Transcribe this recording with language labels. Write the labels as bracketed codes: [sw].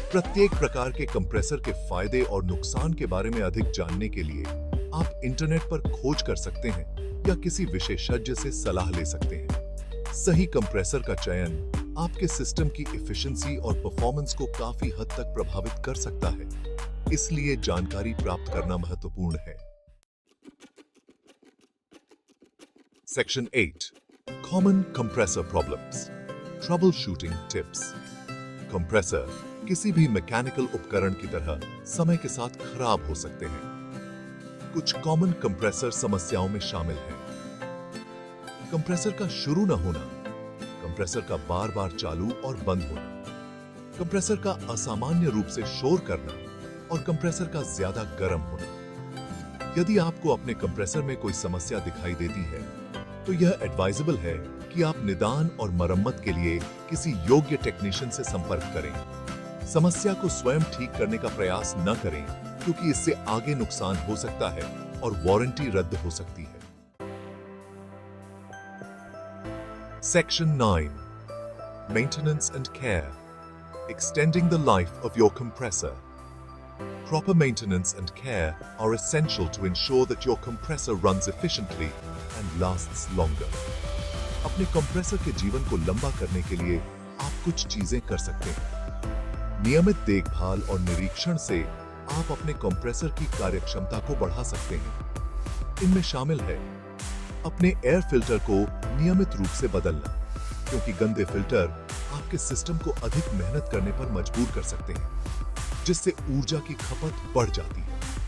[hi] प्रत्येक प्रकार के कंप्रेसर के फायदे और नुकसान के बारे में अधिक जानने के लिए आप इंटरनेट पर खोज कर सकते हैं या किसी विशेषज्ञ से सलाह ले सकते हैं। सही कंप्रेसर का चयन आपके सिस्टम की एफिशिएंसी और परफॉर्मेंस को काफी हद तक प्रभावित कर सकता है, इसलिए जानकारी प्राप्त करना महत्वपूर्ण है। [en] Section 8. Common compressor problems. Troubleshooting tips. [hi] Compressor किसी भी मैकेनिकल उपकरण की तरह समय के साथ खराब हो सकते हैं। कुछ कॉमन कंप्रेसर समस्याओं में शामिल हैं। कंप्रेसर का शुरू न होना, कंप्रेसर का बार-बार चालू और बंद होना, कंप्रेसर का असामान्य रूप से शोर करना और कंप्रेसर का ज्यादा गर्म होना। यदि आपको अपने कंप्रेसर में कोई समस्या दिखाई देती है, तो यह एडवाइजेबल है कि आप निदान और मरम्मत के लिए किसी योग्य टेक्नीशियन से संपर्क करें। समस्या को स्वयं ठीक करने का प्रयास न करें, क्योंकि इससे आगे नुकसान हो सकता है और वारंटी रद्द हो सकती है। [en] Section 9. Maintenance and care. Extending the life of your compressor. Proper maintenance and care are essential to ensure that your compressor runs efficiently and lasts longer. [hi] अपने कंप्रेसर के जीवन को लंबा करने के लिए आप कुछ चीजें कर सकते हैं। नियमित देखभाल और निरीक्षण से आप अपने कंप्रेसर की कार्यक्षमता को बढ़ा सकते हैं। इनमें शामिल है अपने एयर फिल्टर को नियमित रूप से बदलना, क्योंकि गंदे फिल्टर आपके सिस्टम को अधिक मेहनत करने पर मजबूर कर सकते हैं, जिससे ऊर्जा की खपत बढ़ जाती है।